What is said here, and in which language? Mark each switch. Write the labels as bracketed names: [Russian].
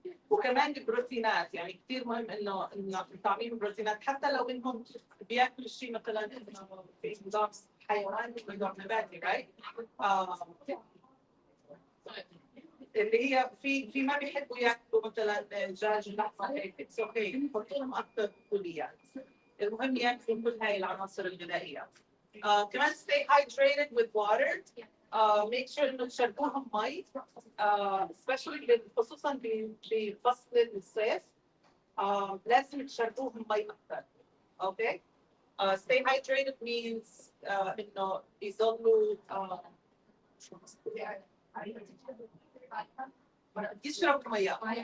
[Arabic] وكمان البروتينات، يعني كثير مهم انه تعميم البروتينات حتى لو انهم بياكلوا شيء مثلا في نظام حيواني ونظام نباتي، right? اللي هي في ما بيحبوا ياكلوا مثلا دجاج لحمه هيك [English] it's okay [Arabic] نحط لهم اكثر بقوليات. المهم ياكلوا كل هاي العناصر الغذائيه. كمان [English] stay hydrated with water. make sure [Arabic] انه تشربوهم مي. [English] especially [Arabic] خصوصا بفصل الصيف. لازم تشربوهم مي اكثر. اوكي. [English] stay hydrated means [Arabic] انه يظلوا يشرب ميه.